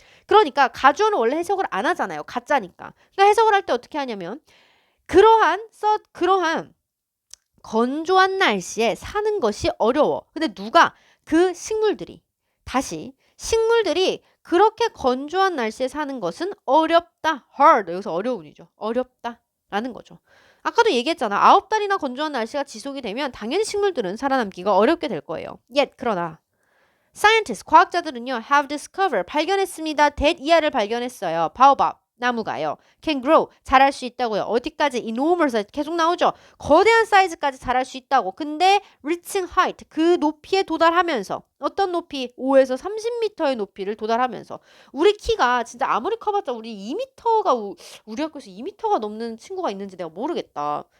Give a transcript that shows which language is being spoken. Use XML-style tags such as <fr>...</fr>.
<ko>그러니까 가주어는 원래 해석을 안 하잖아요. 가짜니까. 그러니까 해석을 할 때 어떻게 하냐면 그러한 건조한 날씨에 사는 것이 어려워. 근데 누가? 그 식물들이. 다시 식물들이 그렇게 건조한 날씨에 사는 것은 어렵다. hard. 여기서 어려운이죠. 어렵다. 라는 거죠. 아까도 얘기했잖아. 9달이나 건조한 날씨가 지속이 되면 당연히 식물들은 살아남기가 어렵게 될 거예요.</ko> <en>Yet</en> <ko>그러나</ko> <en>scientists,</en> <ko>과학자들은요,</ko> <en>have discovered,</en> <ko>발견했습니다. that 이하를 발견했어요. baobab, 나무가요.</ko> <en>can grow,</en> <ko>자랄 수 있다고요. 어디까지? enormous, 계속 나오죠. 거대한 사이즈까지 자랄 수 있다고. 근데 reaching height, 그 높이에 도달하면서 어떤 높이? 5에서 30m의 높이를 도달하면서 우리 키가 진짜 아무리 커봤자 우리 2m가 우리 학교에서 2m가 넘는 친구가 있는지 내가 모르겠다.</ko>